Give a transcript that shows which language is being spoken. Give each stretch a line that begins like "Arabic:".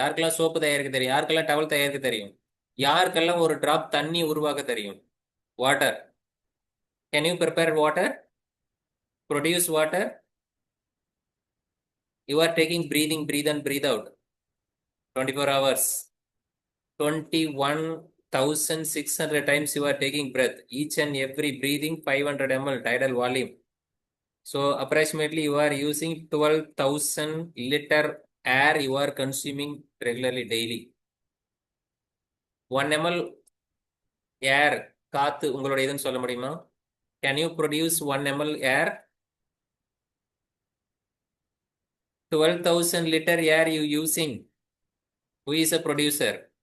Tamil: யாருக்கெல்லாம் சோப்பு தயாரிக்க தெரியும்? யாருக்கெல்லாம் டவல் தயாரிக்க தெரியும்? யாருக்கெல்லாம் ஒரு டிராப் தண்ணி உருவாக்க தெரியும்? Water.
English: Can you prepare water? Produce water? You are taking breathing, breathe and breathe out 24 hours. 21,600 times you are taking breath. Each and every breathing 500 ml tidal volume. So approximately you are using 12,000 liter air you are consuming regularly daily.
Tamil: 1 ml air காத்து உங்களுடைய இதுன்னு சொல்ல முடியுமா?
English: Can you produce 1 ml air? 12,000 liter air you using. Who is a producer?